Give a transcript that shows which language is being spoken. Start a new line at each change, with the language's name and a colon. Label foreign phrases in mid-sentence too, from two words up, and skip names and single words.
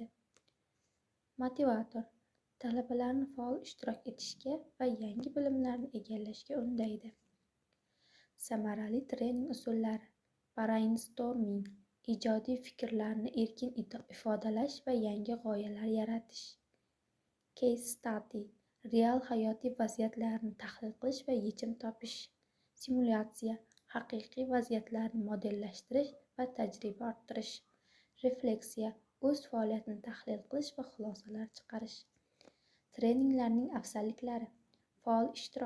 Uzbek: Motivator talabalarni faol ishtirok etishga va yangi bilimlarni egallashga undaydi. Samarali trening usullari: brainstorming, ijodiy fikrlarni erkin ifodalash va yangi g'oyalar yaratish.
English: Case study,
Uzbek: real hayotiy vaziyatlarni tahlil qilish va yechim topish. Simulyatsiya, haqiqiy vaziyatlarni modellashtirish va tajriba orttirish. Refleksiya, o'z faoliyatini tahlil qilish va xulosalar chiqarish. Treninglarning afzalliklari: faol ishtirok.